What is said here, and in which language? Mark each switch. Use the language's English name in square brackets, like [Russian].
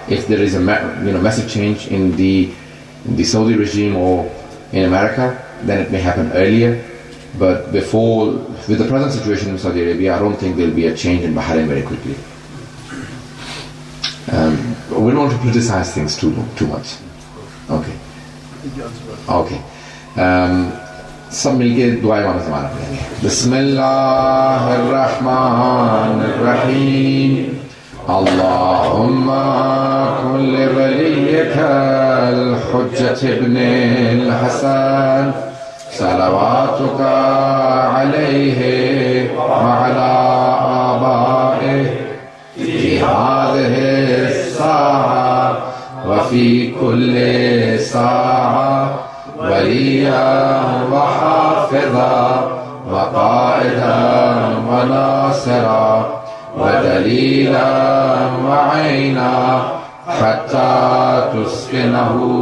[English] If there is a massive change in the Saudi regime or in America, then it may happen earlier. But before, with the present situation in Saudi Arabia, I don't think there will be a change in Bahrain very quickly. We don't want to criticize things too much. Okay. Okay. [Urdu] سب مل کے دعائیں مانا زمانہ پڑھیں گے. [Arabic] بسم اللہ الرحمن الرحیم. اللهم كن لوليك الحجة ابن الحسن صلواتك عليه وعلى آبائه في هذه الساعة وفي كل ساعة وليا وحافظا وقائدا وناصرا ودليلا وعينا حتى تسكنه